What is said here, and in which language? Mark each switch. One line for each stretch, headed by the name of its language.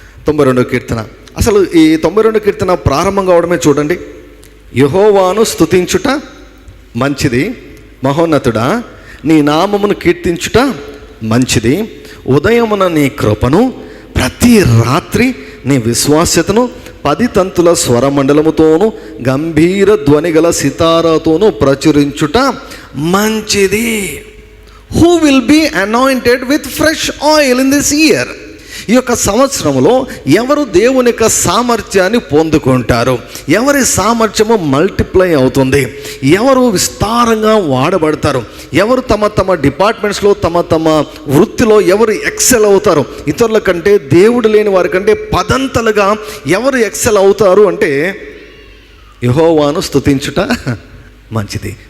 Telugu: 92వ కీర్తన, అసలు ఈ 92వ కీర్తన ప్రారంభం కావడమే చూడండి, యెహోవాను స్తుతించుట మంచిది, మహోన్నతుడా నీ నామమును కీర్తించుట మంచిది, ఉదయమున నీ కృపను, ప్రతి రాత్రి నీ విశ్వాస్యతను 10 తంతుల స్వరమండలముతోనూ గంభీర ధ్వనిగల సితారాతోనూ ప్రచురించుట మంచిది.
English: Who will be anointed with fresh oil in this year?
Telugu: ఈ యొక్క సంవత్సరంలో ఎవరు దేవుని యొక్క సామర్థ్యాన్ని పొందుకుంటారు? ఎవరి సామర్థ్యము మల్టిప్లై అవుతుంది? ఎవరు విస్తారంగా వాడబడతారు? ఎవరు తమ తమ డిపార్ట్మెంట్స్లో, తమ వృత్తిలో ఎవరు ఎక్సెల్ అవుతారు? ఇతరుల కంటే, దేవుడు లేని వారి కంటే పదంతలుగా ఎవరు ఎక్సెల్ అవుతారు అంటే, యెహోవాను స్తుతించుట మంచిది.